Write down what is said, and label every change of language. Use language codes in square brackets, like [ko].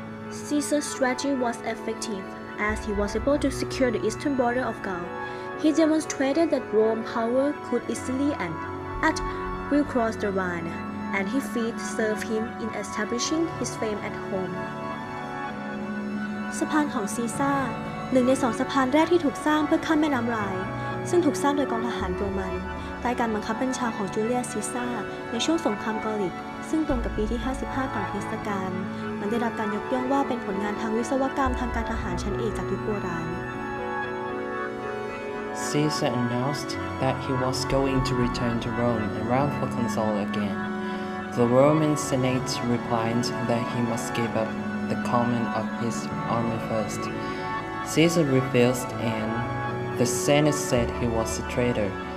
[en] Caesar's strategy was effective, as he was able to secure the eastern border of Gaul. He demonstrated that Rome's power could easily and at will cross the Rhine, and his feat served him in establishing his fame at home. [th] สะพานของซีซ่าหนึ่งใน2สะพานแรกที่ถูกสร้างเพื่อข้ามแม่น้ำไรน์ซึ่งถูกสร้างโดยกองทหารโรมันใต้การบังคับบัญชาของจูเลียสซีซ่าในช่วงสงครามกอริกซึ่งตรงกับปีที่ 55 ก่อนคริสตกาลมันได้รับการยกย่องว่าเป็นผลงานทางวิศวกรรมทางการทหารชั้นเอกจากยุคโบราณ [en] Caesar announced that he was going to return to Rome and run for consul again. The Roman Senate replied that he must give up the command of his army first. Caesar refused, and the Senate said he was a traitor.